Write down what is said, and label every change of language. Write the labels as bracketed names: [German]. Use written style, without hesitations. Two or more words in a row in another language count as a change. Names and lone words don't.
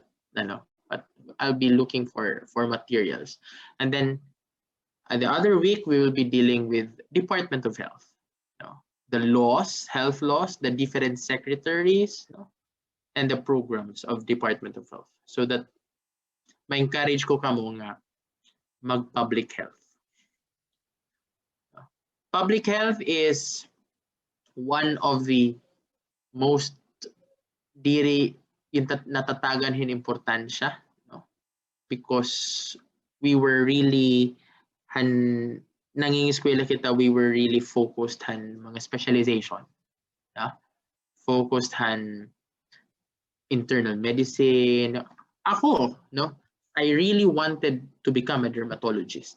[English] But I'll be looking for materials, and then the other week we will be dealing with Department of Health. The laws, health laws, the different secretaries, and the programs of Department of Health, so that [Waray] ma-encourage ko kamo nga mag-public health. [English] Public health is one of the most [Waray] natatagan hin importansya, [English] because we were really [Waray] nangingiskwela kita, [English] we were really focused on mga specialization. Focused on internal medicine. Ako, I really wanted to become a dermatologist.